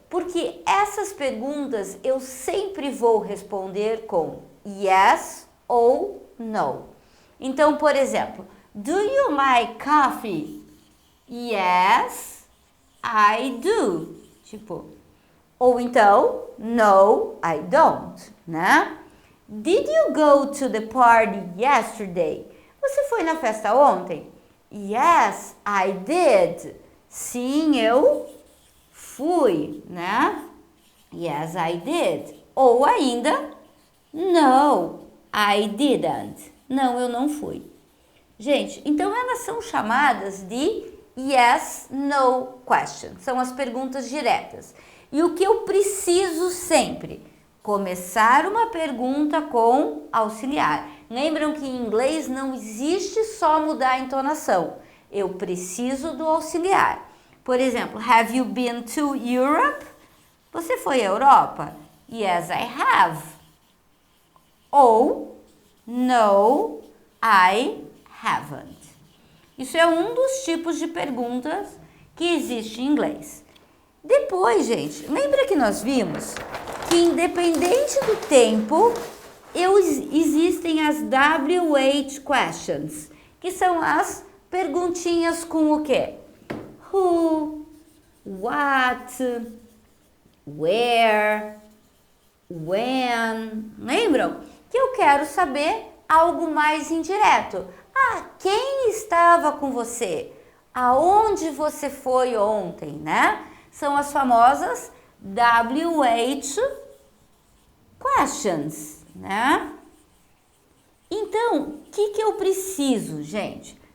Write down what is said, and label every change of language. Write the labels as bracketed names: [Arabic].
[Portuguese] Porque essas perguntas eu sempre vou responder com yes ou no. Então, por exemplo, [English] do you like coffee? Yes, I do. [Portuguese] Tipo, ou então, [English] no, I don't, [Portuguese] né? [English] Did you go to the party yesterday? [Portuguese] Você foi na festa ontem? [English] Yes, I did. [Portuguese] Sim, eu fui, né? [English] Yes, I did. [Portuguese] Ou ainda, [English] no, I didn't. [Portuguese] Não, eu não fui. Gente, então elas são chamadas de yes, no question. São as perguntas diretas. E o que eu preciso sempre? Começar uma pergunta com auxiliar. Lembram que em inglês não existe só mudar a entonação. Eu preciso do auxiliar. Por exemplo, [English] have you been to Europe? [Portuguese] Você foi à Europa? [English] Yes, I have. [Portuguese] Ou [English] no, I haven't. [Portuguese] Isso é um dos tipos de perguntas que existe em inglês. Depois, gente, lembra que nós vimos que independente do tempo, existem as WH questions, que são as perguntinhas com o quê? [English] Who, what, where, when. [Portuguese] Lembram? Que eu quero saber algo mais indireto. Ah, quem estava com você? Aonde você foi ontem, né? São as famosas WH questions, né? Então, o que eu preciso, gente?